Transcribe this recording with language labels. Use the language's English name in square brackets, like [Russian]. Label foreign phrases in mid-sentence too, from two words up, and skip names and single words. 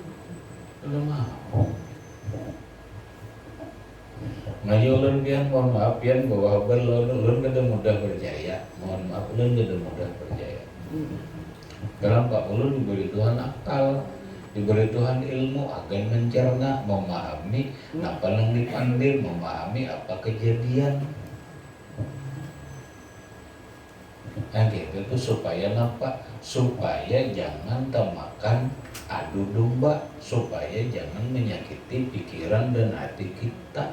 [Banjar] Ngaji ulun pian mohon maaf pian bahwa ulun kada mudah percaya. Mohon maaf ulun kada mudah percaya. Dalam Pak ulun diberi Tuhan akal, diberi Tuhan ilmu akan mencerna, memahami apa yang dipandir, memahami apa kejadian. [Indonesian] Nah gitu itu supaya apa? Supaya jangan termakan adu domba, supaya jangan menyakiti pikiran dan hati kita.